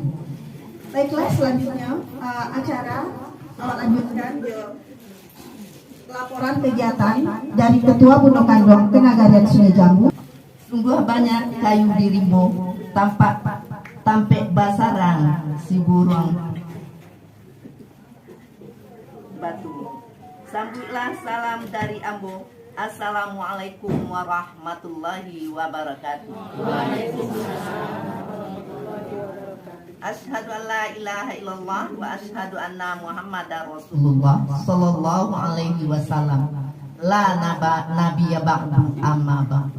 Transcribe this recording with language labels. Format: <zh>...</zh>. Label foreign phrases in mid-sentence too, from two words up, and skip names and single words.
<id>Baiklah, selanjutnya acara lanjutkan laporan kegiatan dari Ketua Bundo Kandung ke Nagarian Sungai Jambu.</id> <min>Sungguh banyak kayu di rimbo, tampek basarang si burung batu. Sambutlah salam dari Ambo.</min> <ar>السلام عليكم ورحمة الله وبركاته. أشهد أن لا إله إلا الله وأشهد أن محمدا رسول الله صلى الله عليه وسلم. لا نبي بعده أما بعد.</ar>